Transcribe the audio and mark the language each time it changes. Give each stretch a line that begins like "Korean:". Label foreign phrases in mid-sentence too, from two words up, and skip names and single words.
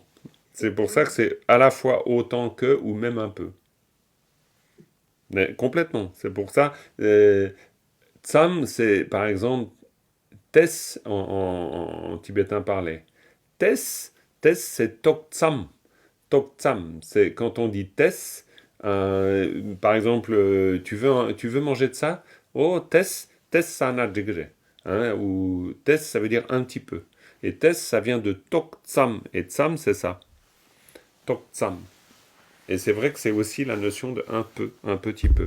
French: C'est pour ça que c'est à la fois autant que ou même un peu. Mais complètement. C'est pour ça. Tsam, c'est par exemple tes en tibétain parlé. Tes, c'est
Tibetan: tok tsam. Tok tsam,
French: c'est quand on dit tes. Par exemple, tu veux manger de ça?
Tibetan: Oh, tes sana jigre.
French: Hein, ou tes, ça veut dire un petit peu. Et tes, ça vient de
Tibetan: tok tsam.
French: Et tsam, c'est ça.
Tibetan: Tok tsam.
French: Et c'est vrai que c'est aussi la notion de un peu, un petit peu.